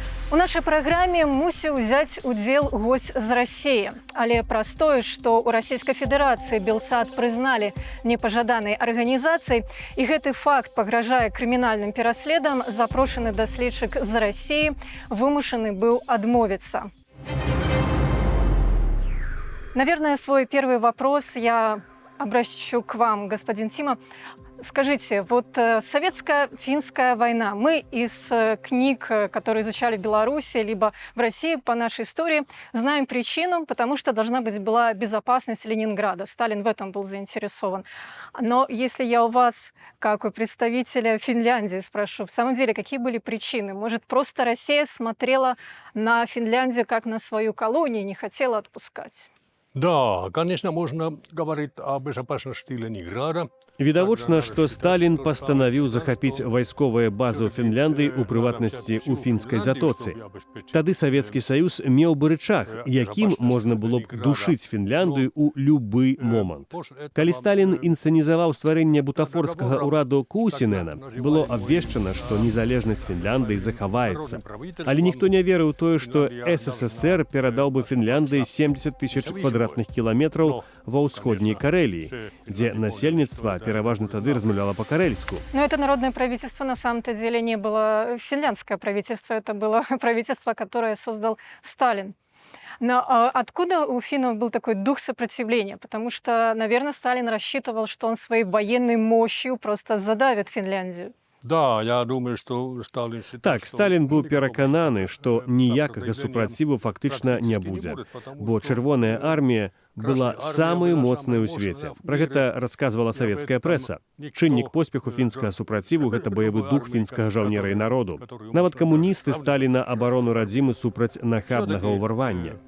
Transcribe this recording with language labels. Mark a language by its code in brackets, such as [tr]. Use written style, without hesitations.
[be] У нашай праграме мусіў узяць удзел госць з Расіі. Але праз тое, што ў Расійскай Федэрацыі Белсат прызналі непажаданай арганізацыяй, і гэты факт пагражае крымінальным пераследам, запрошаны даследчык з Расіі вымушаны быў адмовіцца. [ru] Наверное, свой первый вопрос я обращу к вам, господин Тима. Скажите, вот советско-финская война, мы из книг, которые изучали в Беларуси, либо в России по нашей истории, знаем причину, потому что должна быть была безопасность Ленинграда. Сталин в этом был заинтересован. Но если я у вас, как у представителя Финляндии, спрошу, в самом деле, какие были причины? Может, просто Россия смотрела на Финляндию как на свою колонию и не хотела отпускать? Да, конечно, можно говорить о безопасности Ленинграда. [be] Відавочна, што Сталін пастанавіў захапіць вайсковыя базы ў Фінляндыі, у прыватнасці ў фінскай затоцы. Тады Савецкі Саюз меў бы рычаг, якім можна было б душыць Фінляндыю ў любы момант. Калі Сталін інсцэнізаваў стварэнне бутафорскага ўраду Кусінена, было абвешчана, што незалежнасць Фінляндыі захаваецца. Але ніхто не верыў у тое, што СССР перадаў бы Фінляндыі 70 000 квадратных кіламетраў ва ўсходняй Карэліі, дзе насельніцтва пераважна тады размаўляла по-карельску. [ru] Но это народное правительство на самом-то деле не было финляндское правительство, это было правительство, которое создал Сталин. Но откуда у финнов был такой дух сопротивления? Потому что, наверное, Сталин рассчитывал, что он своей военной мощью просто задавит Финляндию. Да, я думаю, что Сталин считал, [be] Так, Сталін быў перакананы, што ніякага супраціву фактычна не будзе, бо Чырвоная армія была самой моцнай у свеце. Пра гэта расказвала савецкая прэса. Чыннік поспеху фінскага супраціву – гэта баявы дух фінскага жаўнера і народу. Нават камуністы сталі на абарону радзімы супраць нахабнага ўварвання.